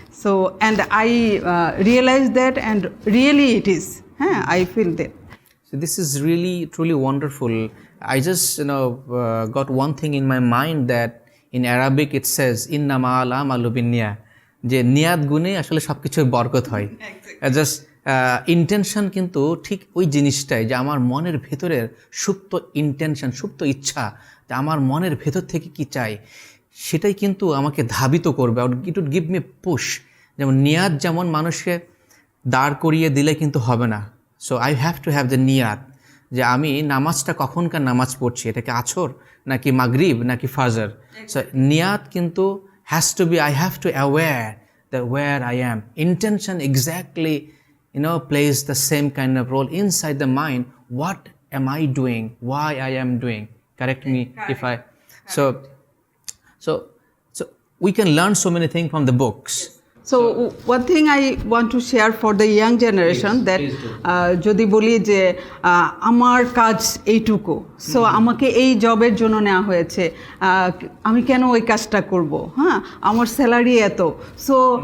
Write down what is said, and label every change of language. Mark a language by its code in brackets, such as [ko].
[en] So, and I realize that, and really it is. I feel that. So this is really, truly wonderful. I just, got one thing in my mind, that in Arabic it says, [ar] "Inna ma'al amalu binniyah," [bn] যে নিয়াত গুণে আসলে সবকিছুর বরকত হয়। Just intention কিন্তু ঠিক ওই জিনিসটাই, যে আমার মনের ভেতরের সুপ্ত ইন্টেনশন, সুপ্ত ইচ্ছা, যে আমার মনের ভেতর থেকে কি চাই, সেটাই কিন্তু আমাকে ধাবিত করবে। [en] It would give me push. [bn] যেমন নিয়াত যেমন মানুষকে দাঁড় করিয়ে দিলে কিন্তু হবে না। [en] so I have to have the নিয়াত, [bn] যে আমি নামাজটা কখনকার নামাজ পড়ছি, এটাকে আছর নাকি মাগরিব নাকি ফাজর। সো নিয়াত কিন্তু [en] Has to be, I have to aware that where I am. Intention exactly, plays the same kind of role inside the mind. What am I doing? Why I am doing? Correct me if I. So, so, so we can learn so many things from the books. So one thing I want to share for the young generation that [bn] যদি বলি যে আমার কাজ এইটুকু so আমাকে এই জবের জন্য নেওয়া হয়েছে আমি কেন ওই কাজটা করব হ্যাঁ আমার স্যালারি এত সো